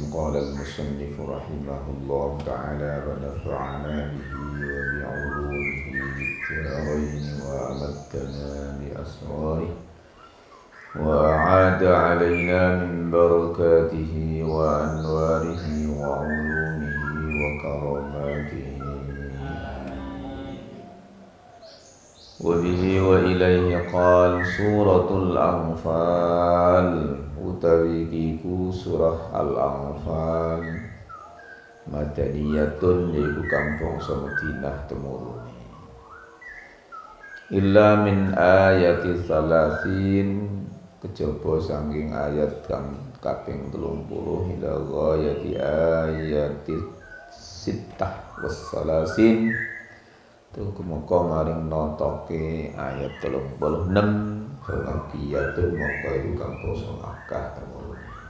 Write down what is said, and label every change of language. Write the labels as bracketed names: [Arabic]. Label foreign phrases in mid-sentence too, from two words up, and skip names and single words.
[Arabic] قال المصنف رحمه الله تعالى ونفعنا به وبعلومه في الدارين وأمتنا بأسراره وأعاد علينا من بركاته وأنواره وعلومه وكراماته وبه وإليه قال. [Javanese] سورة الأنفال utawi iku surah Al-Anfal madaniyatun yaiku kampung Madinah temurune. [Arabic] إلا من آية ثلاثين [Javanese] kejaba saking ayat kang kaping 30 [Arabic] إلى غاية آية ستة وثلاثين [Javanese] muga maring notoke ayat 36 Fakiyatun mongko iku kang basa Makkah temurune.